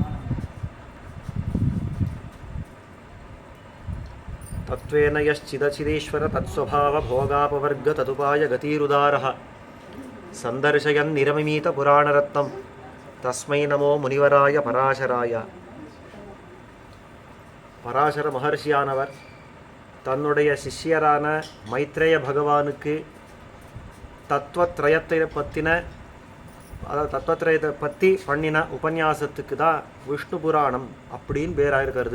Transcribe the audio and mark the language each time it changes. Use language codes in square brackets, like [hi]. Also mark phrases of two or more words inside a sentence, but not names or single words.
[sa] तत्त्वेन यश्चिदचिदीश्वर तत्स्वभावभोगापवर्ग तदुपाय गतिरुदारः सन्दर्शयन् निरमिमीतपुराणरत्नं तस्मै नमो मुनिवराय पराशराय। [ta] பராசர மகர்ஷியானவர் தன்னுடைய சிஷ்யரான மைத்ரேய பகவானுக்கு தத்துவத்ரயத்தை பற்றி பண்ணின உபன்யாசத்துக்கு தான் விஷ்ணு புராணம் அப்படின்னு பேராயிருக்கிறது.